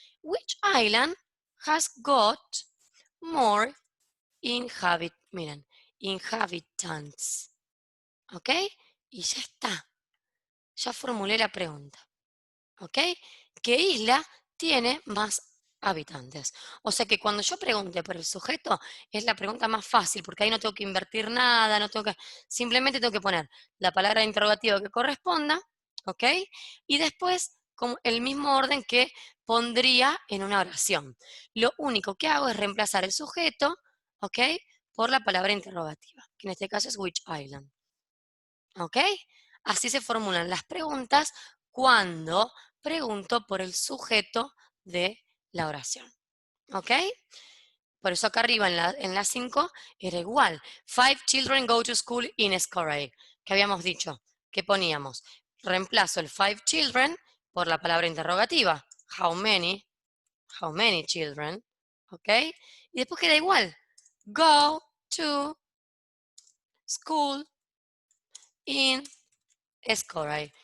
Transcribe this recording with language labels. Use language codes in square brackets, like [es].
[en] Which island has got more miren, inhabitants, ¿ok? [es] Y ya está, ya formulé la pregunta, ¿ok? ¿Qué isla tiene más habitantes? O sea que cuando yo pregunte por el sujeto, es la pregunta más fácil, porque ahí no tengo que invertir nada, simplemente tengo que poner la palabra interrogativa que corresponda, ¿ok? Y después, como el mismo orden que pondría en una oración. Lo único que hago es reemplazar el sujeto, ¿ok? Por la palabra interrogativa, que en este caso es which island, ¿ok? Así se formulan las preguntas cuando pregunto por el sujeto de la oración, ¿ok? Por eso acá arriba en la 5 era igual. [en] 5 children go to school in Scoray. [es] ¿Qué habíamos dicho? ¿Qué poníamos? Reemplazo el 5 children por la palabra interrogativa. [en] How many? How many children? ¿Ok? Y después queda igual. Go to school in Scoray.